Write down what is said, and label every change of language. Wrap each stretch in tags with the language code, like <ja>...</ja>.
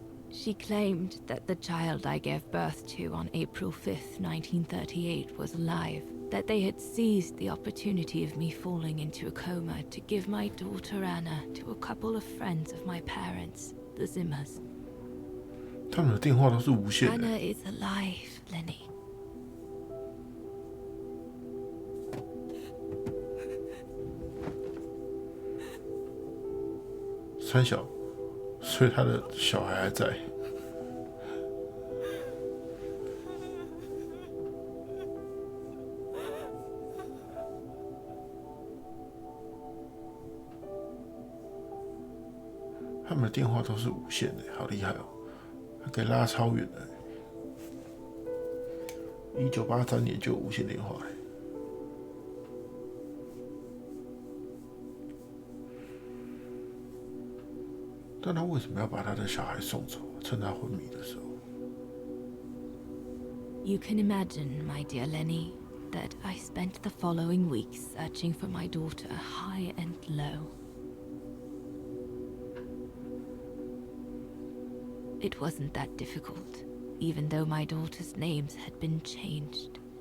<en>She claimed that the child I gave birth to on April 5th, 1938 was alive, that they had seized the opportunity of me falling into a coma to give my daughter Anna to a couple of friends of my parents, the Zimmers.</en> <zh>他们的电话都是无线的。</zh> <en>Anna is alive, Lenny.</en> <zh>三小，所以他的小孩还在。他们的电话都是无线的，好厉害哦，还可以拉超远的。 1983年就有无线电话了。但他为什么要把他的小孩送走？趁他昏迷的时候。</zh> <en>You can imagine, my dear Lenny, that I spent the following weeks searching for my daughter high and low. It wasn't that difficult, even though my daughter's names had been changed.</en>